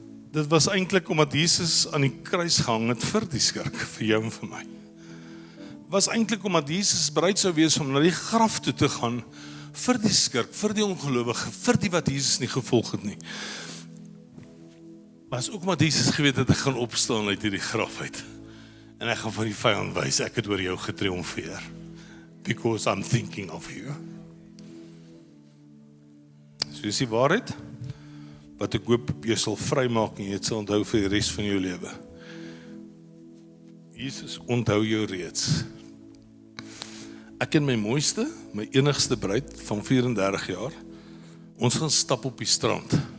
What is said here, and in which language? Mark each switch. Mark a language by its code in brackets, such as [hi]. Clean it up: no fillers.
[af] Dit was eintlik omdat Jesus aan die kruis gehang het vir die skurk, vir jou en vir my. was eintlik omdat Jesus bereid sou wees om na die graf toe te gaan vir die skurk, vir die ongelowige, vir die wat Jesus nie gevolg het nie. Maar is ook omdat Jesus geweet het, ek gaan opstaan uit hierdie graf uit. En ek gaan vir die vyand wys, ek het oor jou getriomfeer. [en] Because I'm thinking of you. [af] So is die waarheid, wat ek hoop jy sal vrymaak en jy het sal onthou vir die res van jou lewe. Jesus onthou jou reeds. Ek en my mooiste, my enigste bruid van 34 jaar, ons gaan stap op die strand.